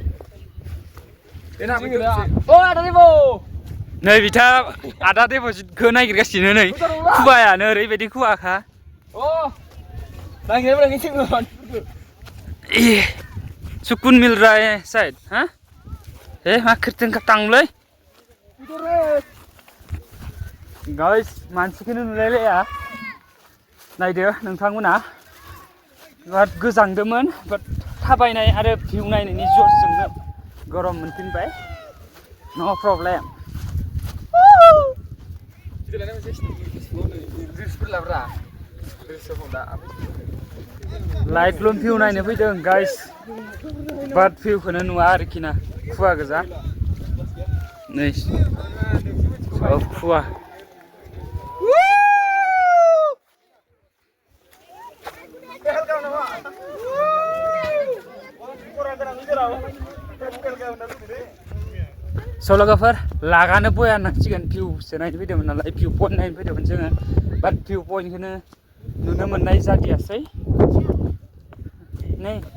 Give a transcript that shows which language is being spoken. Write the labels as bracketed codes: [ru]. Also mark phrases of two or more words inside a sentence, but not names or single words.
[brx] नै बिथा आदा देपजिटखौ नागिरगासिनो नै खुवायानो ओरैबायदि खुवाखा [hi] सुकुन मिल रहा है शायद हाँ [brx] मा खोरथों खातांलै गाइस मानसिखौनो नुलायलाया नायदो नोंथांमोना बिराद गोजांदोंमोन बाट थाबायनाय आरो भिउ नायनायनि जसजोंनो गरम मोनफिनबाय [en] no problem [brx] Laitlum view नायनो फैदों गाइस बाट भिउखौनो नुवा आरोखि ना खुवा गोजा नै सब खुवा So logoफोर लागानो बया नांसिगोन भिउसो नायनो फैदोंमोन नालाय [en] view point [brx] नायनो फैदोंमोन जोङो बाट भिउ पइन्टखौनो नुनो मोननाय जादियासै नै